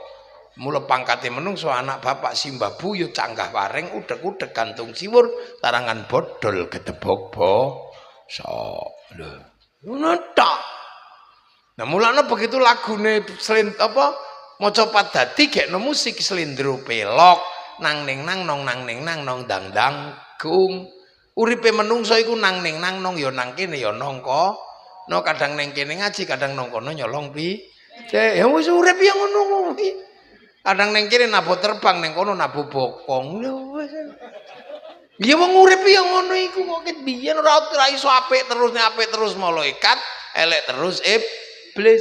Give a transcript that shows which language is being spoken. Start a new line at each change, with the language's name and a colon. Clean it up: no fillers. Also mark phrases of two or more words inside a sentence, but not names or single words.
Javanese: Mula pangkate menungso anak bapak simbabu ya canggah wareng udhek-udhek gantung siwur tarangan bodol ketebok bo. Lho. Ngono tok. Nah mulane begitu lagune maca padati gekno musik slendro pelok nang ning nang nong nang ning nang nong dang dang gung. Uripe menungso iku nang ning nang nong ya nang kene ya nangka. No kadang ning kene ngaji, kadang nang kono nyolong ya wis urip ya ngono kuwi. Kadang ning kene nabuh terbang, ning kono nabuh bokong. Lho wis. Ya wong urip ya ngono iku kok ket biyen ora iso apik terus malaikat, elek terus iblis.